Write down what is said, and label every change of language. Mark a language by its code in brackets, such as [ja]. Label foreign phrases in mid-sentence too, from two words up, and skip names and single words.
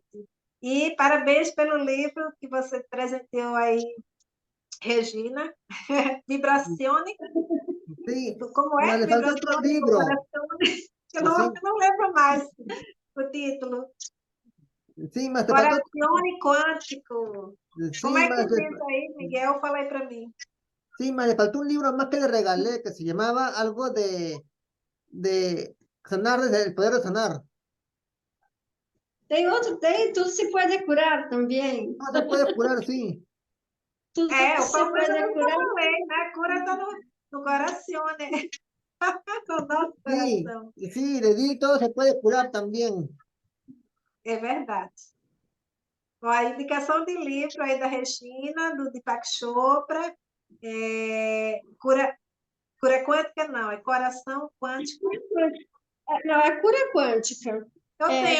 [pt] E parabéns pelo livro que você presenteou aí, Regina. Vibrazione. [es] Sí, [pt] Como mas é? [es] le falta outro [pt] Vibrazione com livro. Corazione. Eu Sim, não lembro mais o título. sim, mas te faltou. Corazione Quântico. Como [es] Sí, [pt] é que diz aí, Miguel? Fala aí para mim. [es] sí, mas le faltó un libro más que le regalé que se llamaba algo de sanar desde el poder de sanar. [pt] Tem, tudo se pode curar também. [es] No se puede curar, sí. [pt] Tudo O se famoso eu pode nunca curar. falei, né? Cura está no Corazione. No nosso [es] Sí, [pt] coração. [es] sí, le di todo se puede curar también. [pt] É verdade. Bom, a indicação de livro aí da Regina, do Deepak Chopra, cura quântica não, é coração quântico. Não, é cura quântica. Eu tenho